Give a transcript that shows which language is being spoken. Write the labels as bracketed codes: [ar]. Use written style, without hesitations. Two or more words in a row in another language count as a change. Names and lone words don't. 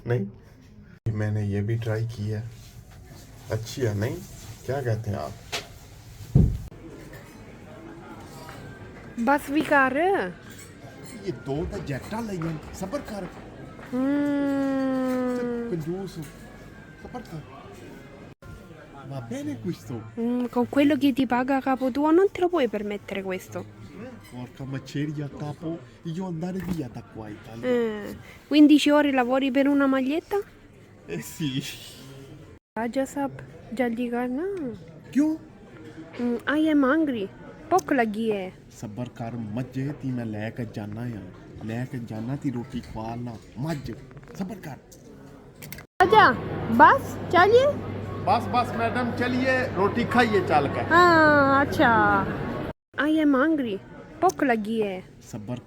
[ur] نہیں, میں نے یہ بھی ٹرائی کی ہے, اچھی ہے نہیں؟ کیا کہتے ہیں آپ؟ بس بھی کر. [pa] یہ دو تا جیکٹاں لئیاں, صبر کر کنجوس, صبر کر. [it] Va bene questo? Con quello che ti paga a capo tuo non te lo puoi permettere questo. Porca maceria a capo, io andare via da qua Italia. 15 ore lavori per una maglietta? Eh sì. Già sap, [ur] جلدی کرنا. کیوں؟ [en] I am hungry. [pa] ਭੁੱਖ ਲੱਗੀ ਹੈ. صبر کر مجھے تی میں لے کے جانا ہے, لے کے جانا تی روٹی کھوانا مجھ, صبر کر. [ur] آجا بس چلیے. بس بس میڈم چلیے, روٹی کھائیے چل کے. ہاں اچھا. [en] I am hungry. [pa] ਭੁੱਖ ਲੱਗੀ ਹੈ. [ur] صبر کر.